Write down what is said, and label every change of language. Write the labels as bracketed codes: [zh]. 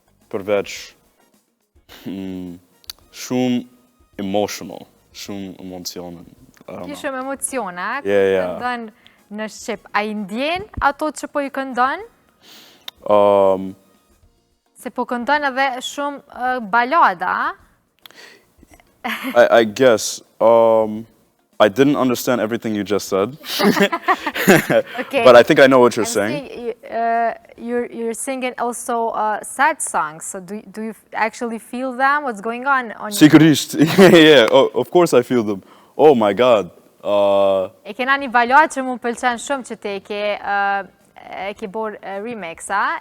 [sq] Përveç shumë emotional, shumë emocionin. Ki shumë emociona, [en] Yeah. [sq] këndon në shqip. A i ndjen ato që po i këndon? Se po këndon edhe shumë balada? [en] I guess. I didn't understand everything you just said. Okay. But I think I know what you're saying. You're singing also sad songs. So do you actually feel them? What's going on your... [sq] Sigurisht. [en] Yeah, of course I feel them. Oh my God. [sq] E kena një balot që mu pëlqen shumë që te e ke bor remix, a?